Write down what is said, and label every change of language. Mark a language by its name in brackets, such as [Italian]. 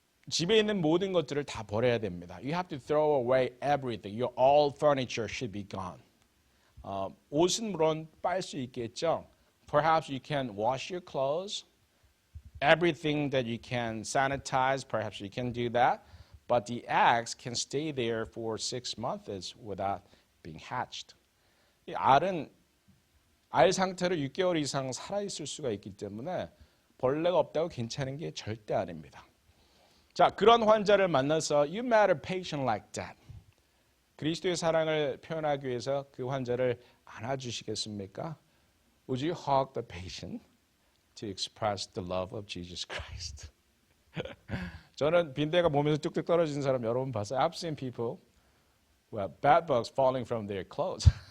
[Korean] 집에 있는 모든 것들을 다 버려야 됩니다. [English] You have to throw away everything. Your all furniture should be gone. [Korean] 옷은 물론 빨 수 있겠죠. [English] Perhaps you can wash your clothes. Everything that you can sanitize, perhaps you can do that. But the eggs can stay there for 6 months without being hatched. [Korean] 이 알은 알 상태로 6개월 이상 살아있을 수가 있기 때문에 벌레가 없다고 괜찮은 게 절대 아닙니다. 자, 그런 환자를 만나서 [English] You met a patient like that. [Korean] 그리스도의 사랑을 표현하기 위해서 그 환자를 안아주시겠습니까? [English] Would you hug the patient to express the love of Jesus Christ? [Korean] 저는 빈대가 몸에서 뚝뚝 떨어지는 사람 여러 번 봤어요. [English] I've seen people who have bed bugs falling from their clothes.